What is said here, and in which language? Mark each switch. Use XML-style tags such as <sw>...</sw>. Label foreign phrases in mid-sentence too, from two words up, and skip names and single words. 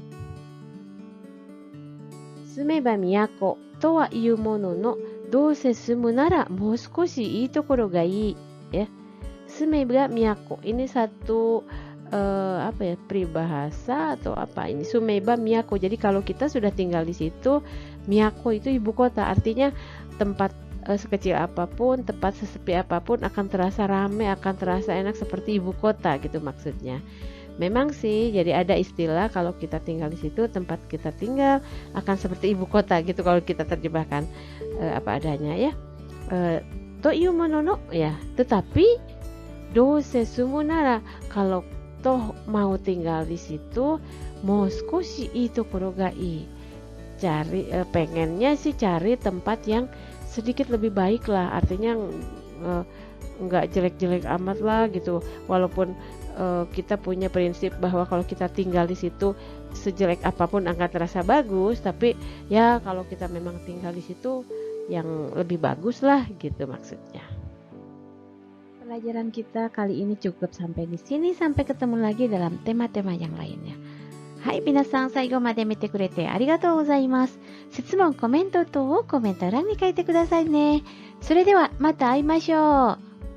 <ja>住めば都とはいうものの、どうせ住むならもう少しいいところがいいや. 住めば都</ja> <id>ini satu peribahasa atau apa ini,</id> <ja>住めば都.</ja> <id>Jadi kalau kita sudah tinggal di situ, miyako itu ibu kota, artinya tempat sekecil apapun, tempat sesepi apapun akan terasa ramai, akan terasa enak seperti ibu kota gitu maksudnya. Memang sih, jadi ada istilah kalau kita tinggal di situ, tempat kita tinggal akan seperti ibu kota gitu kalau kita terjemahkan apa adanya ya.</id> <ja>というもののや, tetapi どうせ住むなら,</ja> <id>kalau toh mau tinggal di situ,</id> <ja>もう少しいいところがいい,</ja> <id>cari pengennya sih cari tempat yang sedikit lebih baik lah, artinya nggak jelek-jelek amat lah gitu. Walaupun kita punya prinsip bahwa kalau kita tinggal di situ sejelek apapun akan terasa bagus, tapi ya kalau kita memang tinggal di situ yang lebih bagus lah gitu maksudnya. Pelajaran kita kali ini cukup sampai di sini, sampai ketemu lagi dalam tema-tema yang lainnya.</id> <ja>Hai, みなさん最後まで見てくれてありがとうございます. 質問、コメント等をコメント欄に書いてくださいね。それではまた会いましょう。</ja>